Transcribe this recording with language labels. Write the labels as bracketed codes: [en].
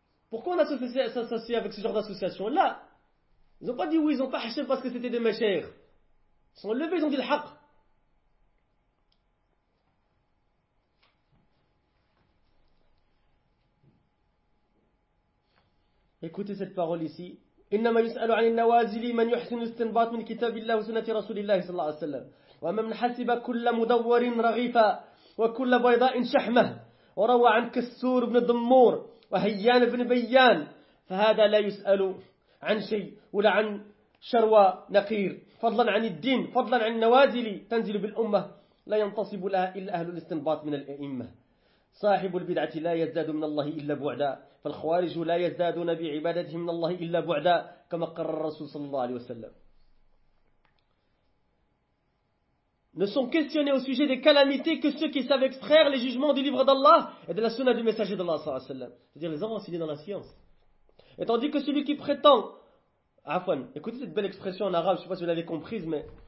[fr] Pourquoi on s'associe avec ce genre d'association? Là, ils n'ont pas dit oui, ils n'ont pas haché parce que c'était des machaires. Ils sont levés, ils ont dit le haq. Écoutez cette parole ici. [ar] إنما يسأل عن النوازل من يحسن الاستنباط من كتاب الله وسنة رسول الله صلى الله عليه وسلم ومن حسب كل مدور رغيفا وكل بيضاء شحمة وروى عن كسور بن ضمور وهيان بن بيان فهذا لا يسأل عن شيء ولا عن شروى نقير فضلا عن الدين فضلا عن النوازل تنزل بالأمة لا ينتصب لها إلا أهل الاستنباط من الأئمة صاحب البدعة لا يزداد من الله إلا بعدا فالخوارج لا يزدادون بعبادتهم من الله إلا بعدا كما قرر الرسول صلى الله عليه وسلم. [fr] Ne sont questionnés au sujet des calamités que ceux qui savent extraire les jugements du livre d'Allah et de la sunna du messager d'Allah sallallahu alayhi wa sallam. C'est-à-dire les enseignés dans la science. Et tandis que celui qui prétend... Afwan, écoutez cette belle expression en arabe, je ne sais pas si vous l'avez comprise, mais...